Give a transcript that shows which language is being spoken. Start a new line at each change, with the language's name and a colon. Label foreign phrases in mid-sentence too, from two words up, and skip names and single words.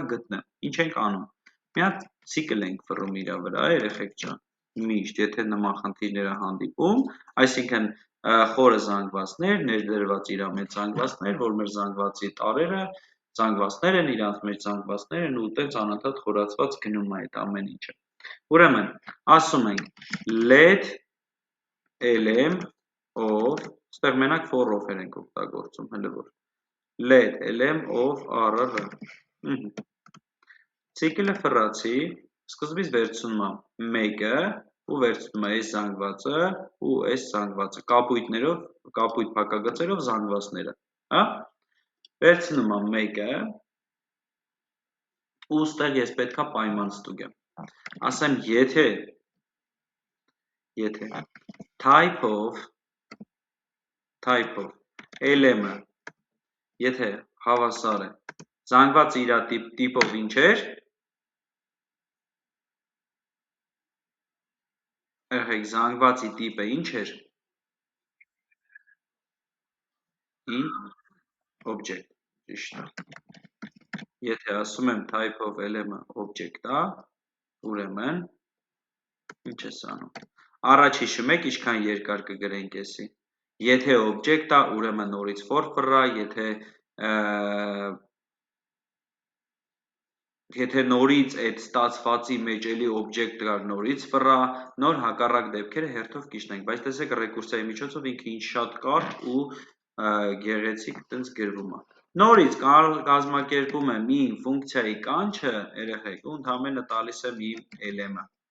Armenian: գտնեմ, ինչ ենք անում, մի հատ ցիկլ ենք վռում իրա վրա, երեխեք ջան, միշտ, եթե նման խնդիրները հանդիպում, այսինքն խորը զանգվածներ, ներդրված իրա մեջ զանգվածներ, որ մեր զանգվածի տարերը զանգվածներ են, իրանց մեջ զանգվածներ են ու տենց անընդհատ խորացված գնում է այդ ամեն ինչը։ Ուրեմն, ասում ենք
English: let lm of,
Armenian: ստեղ մենակ
English: for of-եր
Armenian: ենք օգտագործում, հələ որ
English: let lm of rr,
Armenian: ցիկլը ֆռացի, սկզբից վերցնում եմ 1-ը ու վերցնում եմ այս զանգվածը ու այս զանգվածը, կապույտներով, կապույտ փակագծերով զանգվածները, հա, վերցնում եմ 1-ը ու ստեղ ես պետքա պայման ստուգեմ, ասեմ եթե
English: type of lm-ը,
Armenian: եթե հավասար է, զանգվածը իրա տիպով ինչ էր, եղեք զանգվածի տիպը ինչ էր, object, ճիշտ է, եթե ասում եմ
English: type of lm-ը
Armenian: object է, ուրեմն, ինչ ես անում, առաջ հիշում եք ինչքան երկար կգրենք եսի, եթե object է, ուրեմն նորից for ֆռա, եթե նորից այդ ստացվածի մեջ էլի object կար նորից ֆռա, նոր հակառակ դեպքերը հերթով կիջնենք, բայց տեսեք ռեկուրսիայի միջոցով ինքը ինչ շատ կարճ ու գեղեցիկ տենց գրվում է։ Նորից կազմակերպում եմ իմ ֆունկցիայի կանչը, երեխեք, ու ընդամենը տալիս եմ իմ lm-ը,